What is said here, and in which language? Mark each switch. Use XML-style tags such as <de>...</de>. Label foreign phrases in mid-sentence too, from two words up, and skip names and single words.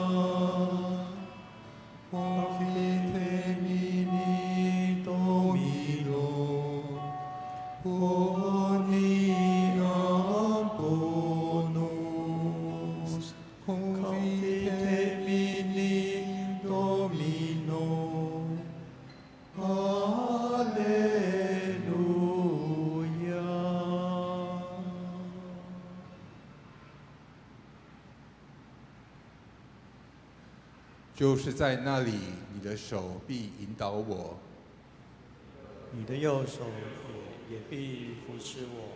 <la>Confite mini Domino, quoniam bonus. Confite mini Domino, Alleluia.</la> <zh>就是在那里，你的手必引导我，你的右手也必扶持我。</zh>